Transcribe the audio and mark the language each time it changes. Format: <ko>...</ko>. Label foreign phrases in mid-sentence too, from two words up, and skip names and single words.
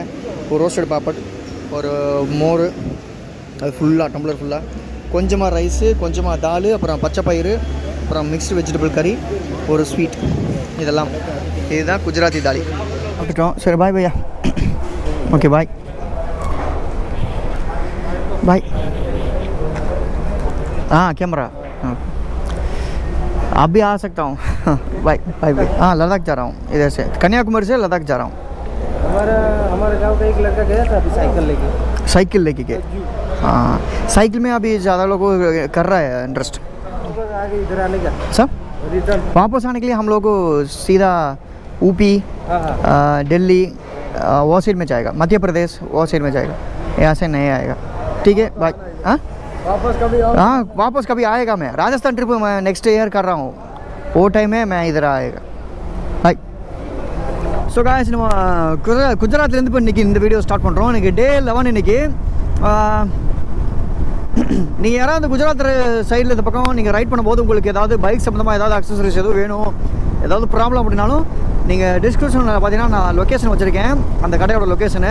<ta>ஒரு</ta> <en>roasted papad,</en> <ta>ஒரு மோர், அது ஃபுல்லாக டம்ளர் ஃபுல்லாக, கொஞ்சமாக ரைஸு, கொஞ்சமாக தால், அப்புறம் பச்சை பயிறு, அப்புறம்</ta> <en>mixed vegetable curry,</en> <ta>ஒரு ஸ்வீட். இதெல்லாம் இதுதான் குஜராத்தி தாலி. சாப்பிட்டுட்டோம். சரி, பாய் பையா.</ta> <en>okay, bye bye.</en> <hi>कैमरा आप भी आ सकता हूँ.</hi> <en>bye bye bye.</en> <hi>लद्दाख जा रहा हूँ, इधर से कन्याकुमारी से लद्दाख जा रहा हूँ. हमारे गांव का एक लड़का गया था अभी साइकिल लेके गए. हाँ, साइकिल में अभी ज़्यादा लोग कर रहा है इंटरेस्ट. आगे इधर आने का सब रिटर्न वापस आने के लिए हम लोग को सीधा ऊपी, दिल्ली वो साइड में जाएगा, मध्य प्रदेश वो साइड में जाएगा, यहाँ से नहीं आएगा. ठीक है, बाय. वापस कभी आएगा. मैं राजस्थान ट्रिप मैं</hi> <en>next year</en> <hi>कर रहा हूँ, वो टाइम में मैं इधर आएगा. बाय.</hi> <en>so guys,</en> <ta>நம்ம குஜராத்லேருந்து இப்போ இன்றைக்கி இந்த வீடியோ ஸ்டார்ட் பண்ணுறோம். இன்றைக்கி டே 11. இன்றைக்கி நீங்கள் யாராவது அந்த குஜராத் சைடில் இந்த பக்கம் நீங்கள் ரைட் பண்ணும்போது உங்களுக்கு ஏதாவது பைக் சம்மந்தமாக ஏதாவது அக்சசரிஸ் எதுவும் வேணும், ஏதாவது ப்ராப்ளம் அப்படின்னாலும் நீங்கள் டிஸ்கிரிப்ஷனில் பார்த்தீங்கன்னா நான் லொக்கேஷன் வச்சுருக்கேன், அந்த கடையோட லொக்கேஷனு.</ta>